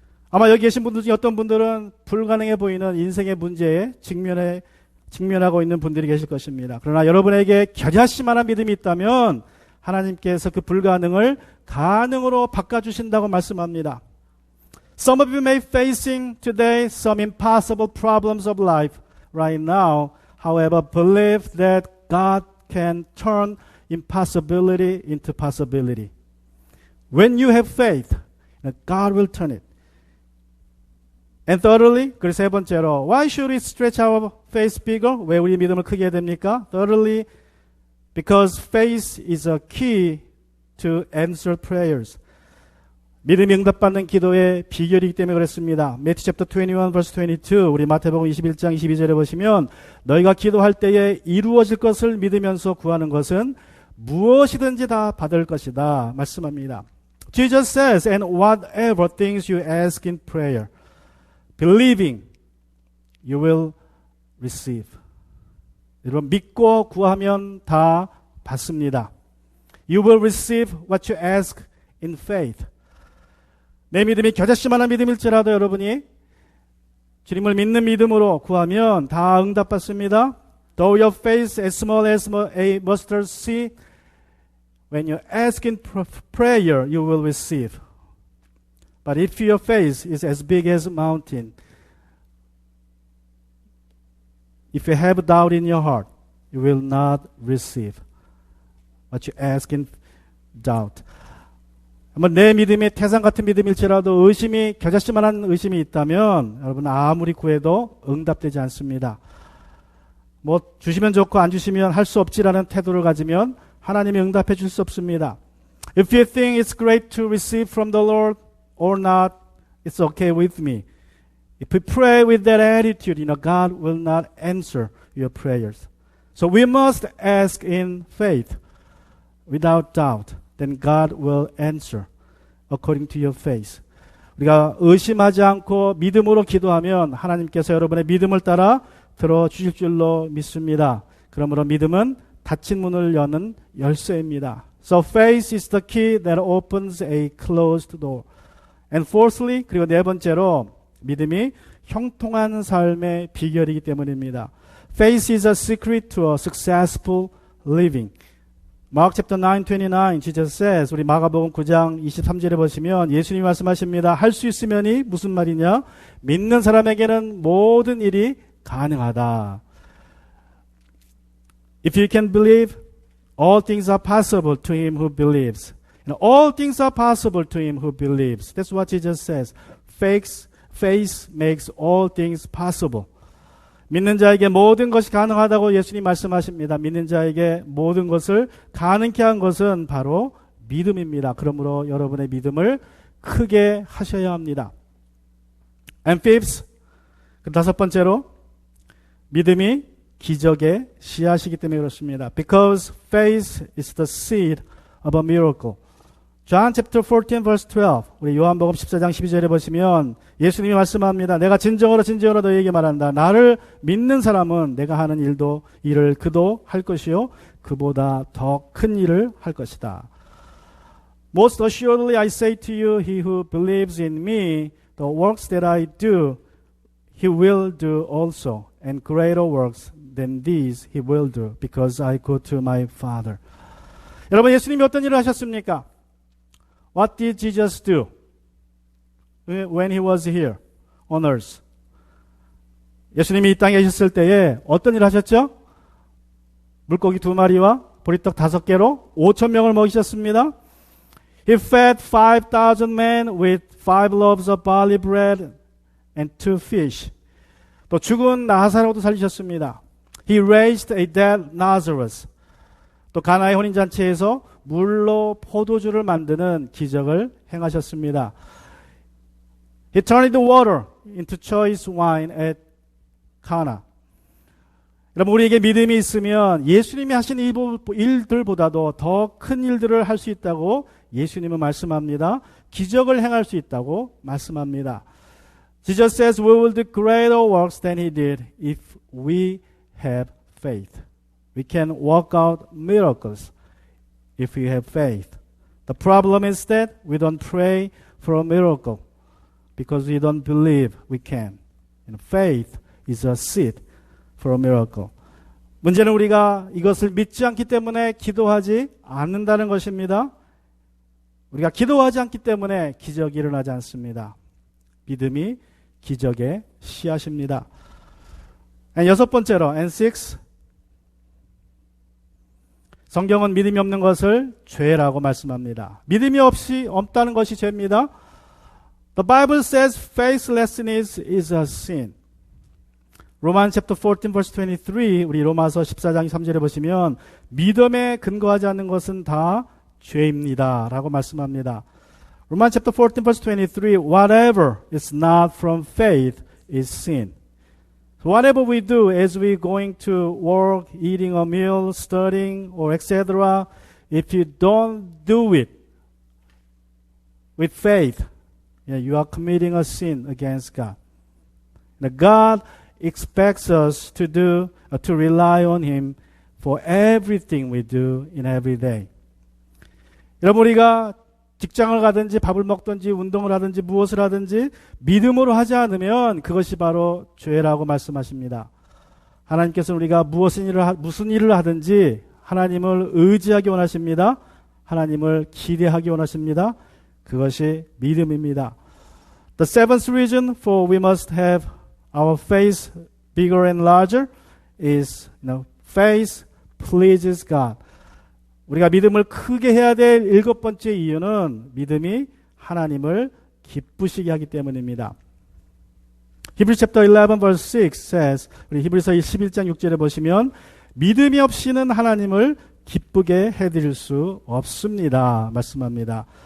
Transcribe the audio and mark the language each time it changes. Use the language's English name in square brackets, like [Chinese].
[Korean] 아마 여기 계신 분들 중에 어떤 분들은 불가능해 보이는 인생의 문제에 직면하고 있는 분들이 계실 것입니다. 그러나 여러분에게 겨자씨만한 믿음이 있다면 하나님께서 그 불가능을 가능으로 바꿔주신다고 말씀합니다. [English] Some of you may be facing today some impossible problems of life right now. However, believe that God can turn impossibility into possibility. When you have faith, God will turn it. And thirdly, [Korean] 그래서 세 번째로, [English] why should we stretch our faith bigger? [Korean] 왜 우리 믿음을 크게 해야 됩니까? [English] Thirdly, because faith is a key to answer prayers. [Korean] 믿음이 응답받는 기도의 비결이기 때문에 그랬습니다. [English] Matthew chapter 21 verse 22 [Korean] 우리 마태복음 21장 22절에 보시면 너희가 기도할 때에 이루어질 것을 믿으면서 구하는 것은 무엇이든지 다 받을 것이다 말씀합니다. [English] Jesus says, and whatever things you ask in prayer, believing, you will receive. [Korean] 여러분 믿고 구하면 다 받습니다. [English] You will receive what you ask in faith. [Korean] 내 믿음이 겨자씨만한 믿음일지라도 여러분이 주님을 믿는 믿음으로 구하면 다 응답받습니다. [English] Though your faith as small as a mustard seed, when you ask in prayer, you will receive. But if your faith is as big as a mountain, if you have doubt in your heart, you will not receive what you ask in doubt. [Korean] 내 믿음이 태산 같은 믿음일지라도 겨자씨만한 의심이 있다면 여러분 아무리 구해도 응답되지 않습니다. 주시면 좋고 안 주시면 할 수 없지라는 태도를 가지면 하나님이 응답해 줄 수 없습니다. [English] If you think it's great to receive from the Lord or not, it's okay with me. If we pray with that attitude, God will not answer your prayers. So we must ask in faith, without doubt. Then God will answer according to your faith. [Korean] 우리가 의심하지 않고 믿음으로 기도하면 하나님께서 여러분의 믿음을 따라 들어주실 줄로 믿습니다. 그러므로 믿음은 닫힌 문을 여는 열쇠입니다. [English] So faith is the key that opens a closed door. And fourthly, [Korean] 그리고 네 번째로 믿음이 형통한 삶의 비결이기 때문입니다. [English] Faith is a secret to a successful living. Mark chapter 9:29 Jesus says, [Korean] 우리 마가복음 9장 23절에 보시면 예수님이 말씀하십니다. 할 수 있으면이 무슨 말이냐? 믿는 사람에게는 모든 일이 가능하다. [English] If you can believe, all things are possible to him who believes. All things are possible to him who believes. That's what Jesus says. Faith makes all things possible. [Korean] 믿는 자에게 모든 것이 가능하다고 예수님 말씀하십니다. 믿는 자에게 모든 것을 가능케 한 것은 바로 믿음입니다. 그러므로 여러분의 믿음을 크게 하셔야 합니다. [English] And fifth, [Korean] 다섯 번째로 믿음이 기적의 씨앗이기 때문에 그렇습니다. [English] Because faith is the seed of a miracle. John chapter 14 verse 12. [Korean] 우리 요한복음 14장 12절에 보시면 예수님이 말씀합니다. 내가 진정으로 너희에게 말한다. 나를 믿는 사람은 내가 하는 일을 그도 할 것이요 그보다 더 큰 일을 할 것이다. [English] Most assuredly I say to you, he who believes in me, the works that I do, he will do also, and greater works than these he will do, because I go to my Father. [Korean] 여러분, 예수님이 어떤 일을 하셨습니까? [English] What did Jesus do when he was here on earth? [Korean] 예수님이 이 땅에 계셨을 때에 어떤 일을 하셨죠? 물고기 2마리와 보리떡 5개로 5,000명을 먹이셨습니다. [English] He fed 5,000 men with 5 loaves of barley bread and 2 fish. [Korean] 또 죽은 나사로도 살리셨습니다. [English] He raised a dead Lazarus. [Korean] 또 가나의 혼인잔치에서 물로 포도주를 만드는 기적을 행하셨습니다. [English] He turned the water into choice wine at Cana. [Korean] 여러분, 우리에게 믿음이 있으면 예수님이 하신 일들보다도 더 큰 일들을 할 수 있다고 예수님은 말씀합니다. 기적을 행할 수 있다고 말씀합니다. [English] Jesus says we will do greater works than he did if we have faith. We can work out miracles if we have faith. The problem is that we don't pray for a miracle because we don't believe we can. And faith is a seed for a miracle. [Korean] 문제는 우리가 이것을 믿지 않기 때문에 기도하지 않는다는 것입니다. 우리가 기도하지 않기 때문에 기적이 일어나지 않습니다. 믿음이 기적의 씨앗입니다. 여섯 번째로, [English] and six, [Korean] 성경은 믿음이 없는 것을 죄라고 말씀합니다. 믿음이 없다는 것이 죄입니다. [English] The Bible says faithlessness is a sin. Romans chapter 14 verse 23, [Korean] 우리 로마서 14장 3절에 보시면 믿음에 근거하지 않는 것은 다 죄입니다 라고 말씀합니다. [English] Romans chapter 14 verse 23, whatever is not from faith is sin. So whatever we do as we going to work, eating a meal, studying, or etc., if you don't do it with faith, you are committing a sin against God. Now God expects us to rely on Him for everything we do in every day. [Korean] 여러분, 우리가 직장을 가든지 밥을 먹든지 운동을 하든지 무엇을 하든지 믿음으로 하지 않으면 그것이 바로 죄라고 말씀하십니다. 하나님께서는 우리가 무슨 일을 하든지 하나님을 의지하기 원하십니다. 하나님을 기대하기 원하십니다. 그것이 믿음입니다. [English] The seventh reason for we must have our faith bigger and larger is, faith pleases God. [Korean] 우리가 믿음을 크게 해야 될 7번째 이유는 믿음이 하나님을 기쁘시게 하기 때문입니다. [English] Hebrews chapter 11 verse 6 says, [Korean] 우리 히브리서 11장 6절에 보시면 믿음이 없이는 하나님을 기쁘게 해드릴 수 없습니다 말씀합니다.